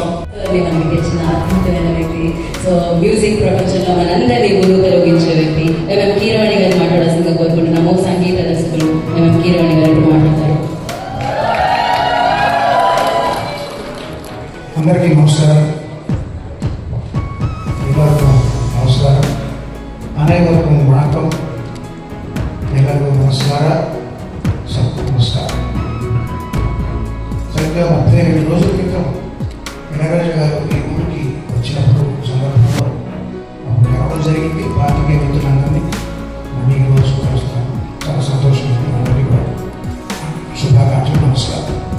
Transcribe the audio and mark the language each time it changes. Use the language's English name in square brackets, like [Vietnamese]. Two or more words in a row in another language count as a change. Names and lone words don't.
[Telugu] మనకి తెచ్చిన అద్భుతమైన వ్యక్తి, [English] so music [Telugu] ప్రపంచంలో మనందరినీ గురువులోగించే వ్యక్తి ఎంఎం కీరవాణి గారు మాట్లాడాల్సిందిగా కోరుకుంటున్నాము. సంగీత దర్శకులు ఎంఎం కీరవాణి గారు ఇప్పుడు మాట్లాడతారు. అందరికీ నమస్కారం. [Kannada] ಎಲ್ಲರಿಗೂ ನಮಸ್ಕಾರ. ಅನೇಕರಿಗೂ ವಣಕಂ. ಎಲ್ಲರಿಗೂ ನಮಸ್ಕಾರ. [Hindi] सबको नमस्कार. [Telugu] సరిగ్గా 32 రోజుల క్రితం ఇళయరాజా గారు ఈ ఊరికి వచ్చినప్పుడు సందర్భంలో అప్పుడు కలవడం జరిగింది. పార్టీకి వెళ్తున్నందుకు మళ్ళీ ఈరోజు కలుస్తాను. చాలా సంతోషం. అందరికీ కూడా శుభాకాంక్షలు, నమస్కారం.